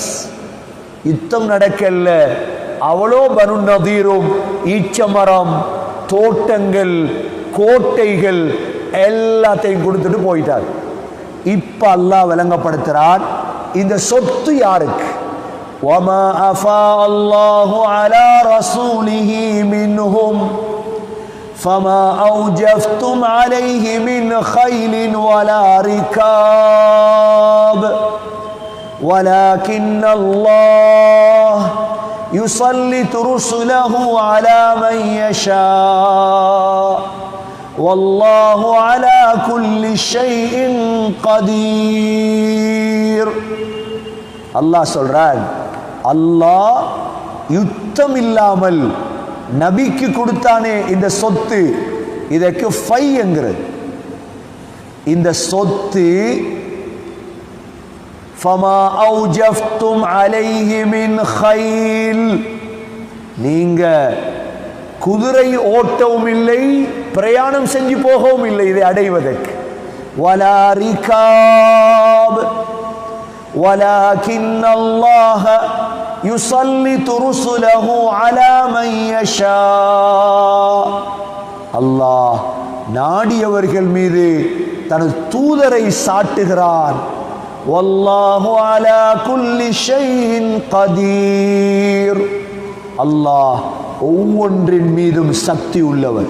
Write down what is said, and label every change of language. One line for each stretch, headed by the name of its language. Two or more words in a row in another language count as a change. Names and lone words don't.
Tamil: யுத்தம் நடக்கல, அவ்வளோ பனு நதீரும் ஈச்சமரம், தோட்டங்கள், கோட்டைகள் எல்லாத்தையும் கொடுத்துட்டு போயிட்டார். இப்ப அல்லாஹ் விளங்கப்படுத்துறான், இந்த சொத்து யாருக்கு?
Arabic: وَمَا أَفَاءَ اللَّهُ عَلَى رَسُولِهِ مِنْهُمْ فَمَا أَوْجَفْتُمْ عَلَيْهِ مِنْ خَيْلٍ وَلَا رِكَابٍ وَلَكِنَّ اللَّهَ يسلط رسله على من يشاء والله على كل شيء قدير.
Tamil: அல்லாஹ் சொல்றான், அல்லாஹ் யுத்தம் இல்லாமல் நபிக்கு கொடுத்தானே இந்த சொத்து, இதற்கு ஃபை என்கிறது. இந்த சொத்து
Arabic: فَمَا أَوْجَفْتُمْ عَلَيْهِ مِنْ خَيْلٍ,
Tamil: நீங்க குதிரை ஓட்டவும் இல்லை, பிரயாணம் செஞ்சு போகவும் இல்லை இதை அடைவதற்கு.
Arabic: وَلَا رِكَابٍ وَلَكِنَّ اللَّهَ يُسَلِّطُ رُسُلَهُ عَلَى مَنْ يَشَاءُ,
Tamil: அல்லாஹ் நாடியவர்கள் மீது தனது தூதரை சாட்டுகிறான்.
Arabic: والله على كل شيء قدير,
Tamil: அல்லாஹ் ஒவ்வொன்றின் மீதும் சக்தி உள்ளவர்.